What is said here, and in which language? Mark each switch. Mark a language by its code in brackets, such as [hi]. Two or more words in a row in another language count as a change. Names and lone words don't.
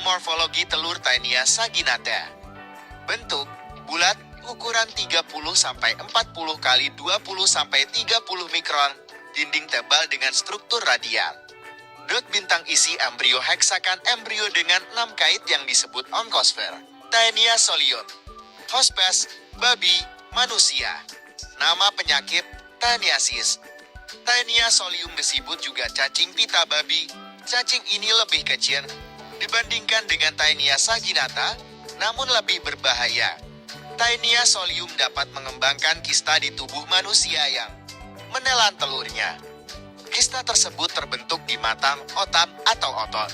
[id] Morfologi telur Taenia saginata. Bentuk bulat, ukuran 30-40 x 20-30 mikron, dinding tebal dengan struktur radial. Dot bintang isi embrio heksakan embrio dengan 6 kait yang disebut onkosfer. Taenia solium. Hospes, babi, manusia. Nama penyakit, taniasis. Taenia solium disebut juga cacing pita babi. Cacing ini lebih kecil dibandingkan dengan Taenia saginata, namun lebih berbahaya. Taenia solium dapat mengembangkan kista di tubuh manusia yang menelan telurnya. Kista tersebut terbentuk di matang, otak, atau otot.